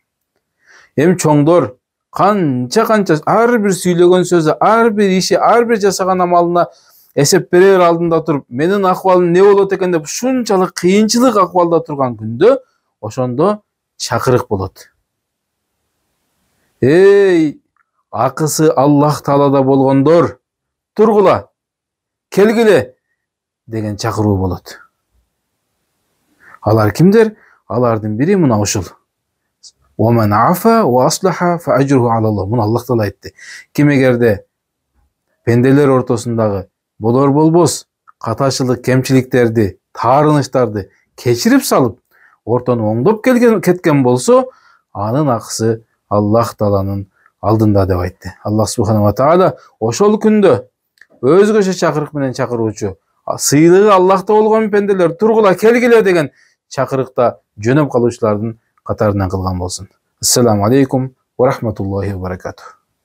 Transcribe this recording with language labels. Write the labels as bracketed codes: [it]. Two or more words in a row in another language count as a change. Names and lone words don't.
[ky] Эми чоңдор канча ар бир сүйлөгөн сөзү, ар бир иши, ар бир жасаган амалына эсеп берер алдында туруп, менин акыбалым не болот экен деп ушунчалык кыйынчылык акыбалда турган күндө ошондо чакырык болот. Эй, акысы Аллах Таалада болгондор, тургула, келгиле деген чакыруу болот. Алар кимдер? Алардын бири мына ушул. [ar] وَمَنْ عَفَى وَأَصْلَحَ فَأَجْرُهُ عَلَى اللَّهِ. [ky] Муну Аллах Таала айтты. Ким эгерде пенделер ортосундагы болор болбос катачылык, кемчиликтерди, таарыныштарды кечирип салып, ортону оңдоп кеткен болсо, анын акысы Аллах Тааланын алдында деп айтты. Аллах [ar] سبحانه وتعالى [ky] ошол күндө өзгөчө чакырык менен чакыруучу, сыйлыгы Аллахта болгон пенделер, тургула, келгиле деген чакырыкта жөнөп калуучулардын катарынан кылган болсун. [ar] السلام عليكم ورحمة الله وبركاته.